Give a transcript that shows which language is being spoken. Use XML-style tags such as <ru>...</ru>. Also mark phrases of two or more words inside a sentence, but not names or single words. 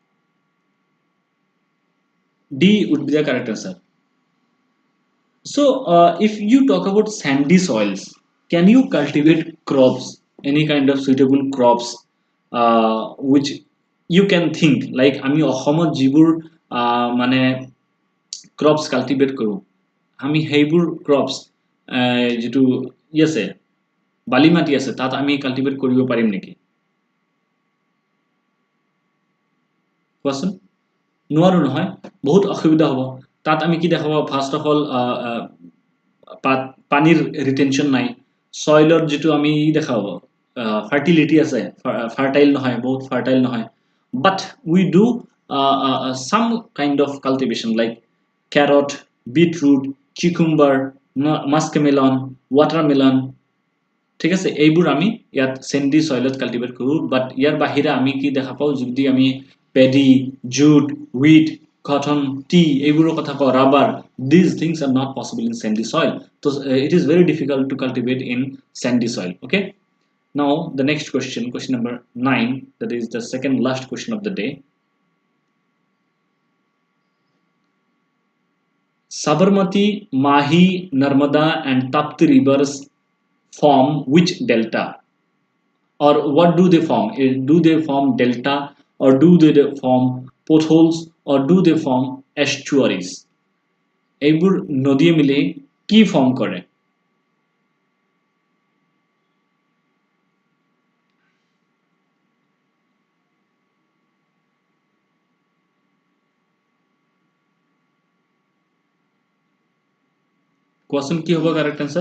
<en>D would be the correct answer. So if you talk about sandy soils, can you cultivate crops, any kind of suitable crops which you can think like</en> <as>আমি অসমত যিবোৰ মানে</as> <en>crops cultivate</en> <as>কৰো আমি সেইবোৰ crops যেটো আছে বালি মাটি আছে তাত আমি কাল্টিভেট কৰিব পাৰিম নেকি? কোৱাচোন? নোৱাৰো নহয়, বহুত অসুবিধা হ'ব. তাত আমি কি দেখাব?</as> <en>first of all</en> <as>পানীৰ ৰিটেনশন নাই, সয়েলৰ যেটো আমি দেখাব ফাৰ্টিলিটি আছে, ফাৰ্টাইল নহয়, বহুত ফাৰ্টাইল নহয়.</as> <en>But we do some kind of cultivation like carrot, beetroot, cucumber, muskmelon, watermelon.</en> <as>ঠিক আছে, এইবোৰ আমি ইয়াত</as> <en>sandy soilত</en> <as>কাল্টিভেট কৰো. বাট ইয়াৰ বাহিৰে আমি কি দেখা পাও যদি আমি</as> <en>paddy, jute, wheat, cotton, tea,</en> <as>এইবোৰৰ কথা কওঁ,</as> <en>rubber, these things are not possible in sandy soil. So it is very difficult to cultivate in sandy soil. Okay, now the next question, question number 9, that is the second last question of the day. Sabarmati, Mahi, Narmada and Tapti rivers form which delta, or what do they form? Do they form delta, or do they form potholes, or do they form estuaries?</en> <as>এইবোৰ নদীয়ে মিলে কি ফর্ম করে? কোয়াশন কি হবে</as> <en>correct answer?</en>